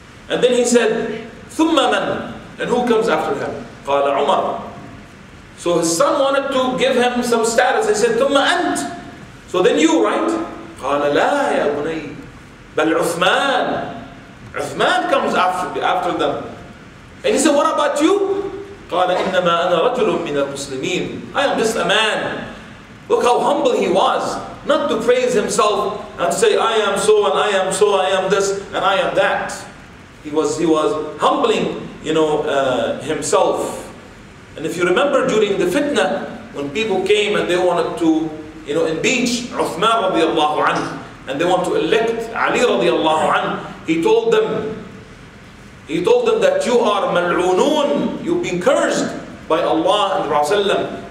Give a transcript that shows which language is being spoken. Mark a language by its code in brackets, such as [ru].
[en] And then he said, [ar] ثُمَّ مَنْ? [en] And who comes after him? [ar] قال [en] Umar. So his son wanted to give him some status. He said, [ar] ثُمَّ أَنْتِ? [en] So then you, right? [ar] قال لا يا بني بل عثمان. [en] Uthman comes after them. And he said, what about you? [ar] قال إنما أنا رجل من المسلمين. [en] I am just a man. Look how humble he was. Not to praise himself and say, I am so and I am so, I am this and I am that. He was humbling, himself. And if you remember during the fitna, when people came and they wanted to, impeach Uthman radiallahu anhu, and they want to elect Ali radiallahu anhu, he told them that you are mal'oonun, you've been cursed by Allah and Rasulullah.